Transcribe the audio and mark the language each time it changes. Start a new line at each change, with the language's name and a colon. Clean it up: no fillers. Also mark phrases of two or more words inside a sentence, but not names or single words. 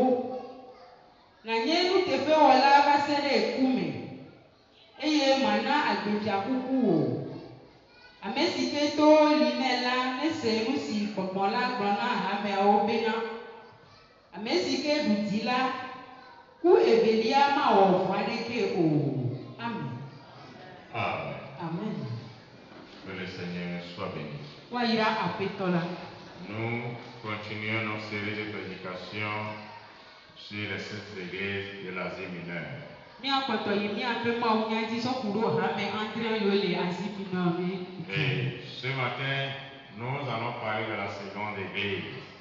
Ewe: Nànye nuteƒewɔla va se ɖe kume, eye mana agbefia kuku o. Ame si ke to li nɛ la nese nu si gbɔgbɔ la gblɔ na hameawo bena, ame si ke ɖu di la, ku evelia mawɔ vɔ̃ aɖeke o. Amen. Amen. Amen.
French: Que le Seigneur soit béni.
Ewe: Wayira Aƒetɔ la.
French: Nous continuons nos séries de prédications sur les sept églises de l'Asie mineure. Et ce matin, nous allons parler de la seconde église.